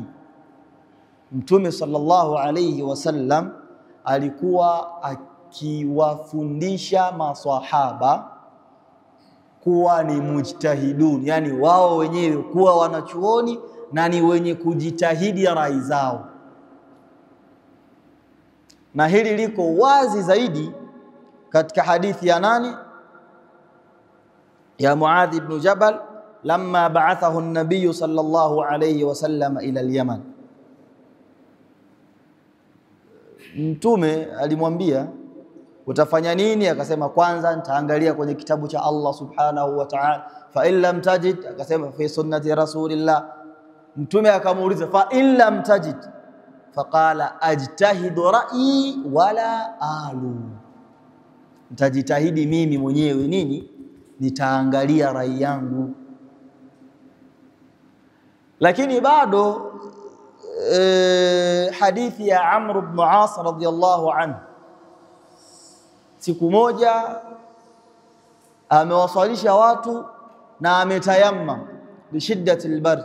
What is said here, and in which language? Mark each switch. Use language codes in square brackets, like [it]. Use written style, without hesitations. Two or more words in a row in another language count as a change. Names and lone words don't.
[sw] Mtume [ar] صلى الله عليه وسلم [sw] alikuwa akiwafundisha maswahaba kuwa ni mujtahidun, yani wao wenyewe kuwa wanachuoni na ni wenye kujitahidi rai zao. Na hili liko wazi zaidi katika hadithi ya nani? [ar] Ya معاذ بن جبل لما بعثه النبي صلى الله عليه وسلم إلى اليمن. [sw] Mtume alimwambia utafanya nini? Akasema kwanza nitaangalia kwenye kitabu cha Allah [ar] سبحانه وتعالى. فإن لم تجد, akasema في سنة رسول الله. [sw] Mtume akamuuliza [ar] فإن لم تجد فقال أجتهد رأيي ولا آلو, [sw] nitajitahidi mimi mwenyewe nini, nitaangalia rai yangu. Lakini bado hadithi ya Amr ibn As [ar] رضي الله عنه, [sw] siku moja amewaswalisha watu na ametayamma [ar] بشدة البرد.